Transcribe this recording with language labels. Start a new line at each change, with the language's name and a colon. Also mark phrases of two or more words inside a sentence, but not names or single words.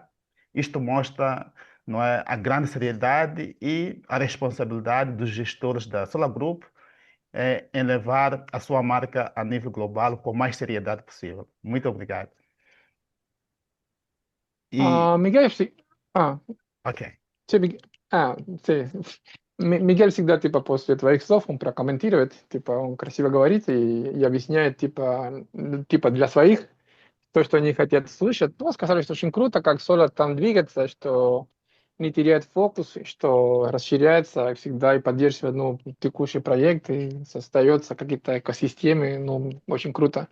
Portuguese: Isto mostra, não é, a grande seriedade e a responsabilidade dos gestores da Solar Group em levar a sua marca a nível global com mais seriedade possível. Muito obrigado. E,
Spanish: Miguel, sí. ok. Sí, sí.
Russian: Miguel всегда типа после твоих слов он прокомментирует, типа он красиво говорит и объясняет типа для своих то, что они хотят слышать. Ну, сказали, что очень круто, как Solar там двигается, что не теряет фокус, что расширяется всегда и поддерживает текущий проект, и создается какие-то экосистемы, очень круто.